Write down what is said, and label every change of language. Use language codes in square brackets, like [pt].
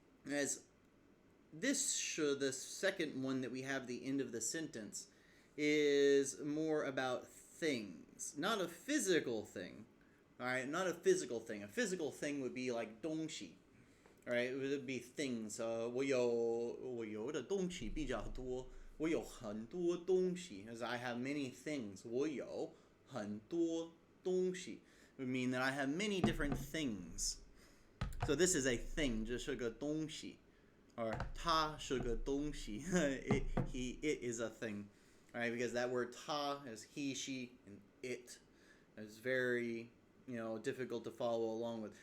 [en] As this 是, the second one that we have at the end of the sentence, is more about things, not a physical thing. Alright, not a physical thing. A physical thing would be like 东西. right? It would be things. [zh] 我有的东西比较多，我有很多东西 [en] as I have many things. [zh] 我有很多东西 [en] would mean that I have many different things. So this is a thing, [zh] 这是个东西 [en] or [zh] 它是个东西 [en] it is a thing, right? Because that word 它 is he, she, and it is very, difficult to follow along with.